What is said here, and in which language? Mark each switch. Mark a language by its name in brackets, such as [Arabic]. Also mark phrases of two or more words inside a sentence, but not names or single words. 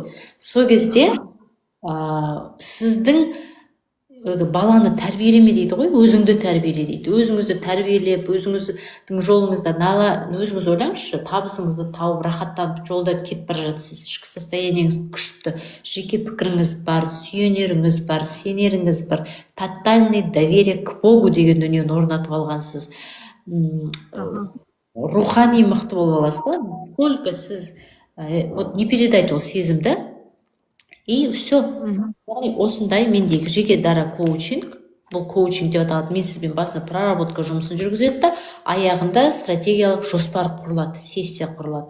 [Kazakh] Сол кезде сіздің баланы тәрбиелеме дейді ғой, өзіңді тәрбиеле дейді. Өзіңізді тәрбиелеп, өзіңіздің жолыңызда өзіңіз ойлаңызшы, табысыңызды тауып, рахаттанып, жолда кетіп бара жатсыз. Ішкі состояниеңіз күшті, жеке пікіріңіз бар, сүйенеріңіз бар, сенеріңіз бар, [Russian] тотальный доверие к Богу [Kazakh] деген дүниені орнатып алғансыз. Рухани мықты болып аласыз да, сколько сіз не передайте ол сезімді. [Russian] И все. [Kazakh] Осындай мендегі жеке дара коучинг, бұл коучинг деп аталады. Мен сізбен басында проработка жұмысын жүргізеді да, аяғында стратегиялық жоспар құрылады, сессия құрылады.